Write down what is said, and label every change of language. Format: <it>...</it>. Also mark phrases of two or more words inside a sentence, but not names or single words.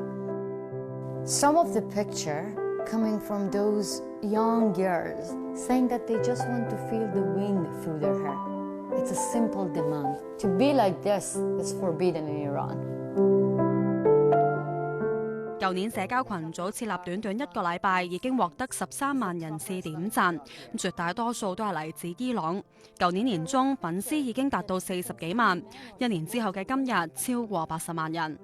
<en>Some of the picture coming from those young girls saying that they just want to feel the wind through their hair. It's a simple demand. To be like this is forbidden in Iran.</en> <yue>舊年社交群組設立短短1個禮拜，已經獲得13萬人次點讚，絕大多數都係嚟自伊朗。舊年年中粉絲已經達到40幾萬，1年之後嘅今日超過80萬人。</yue>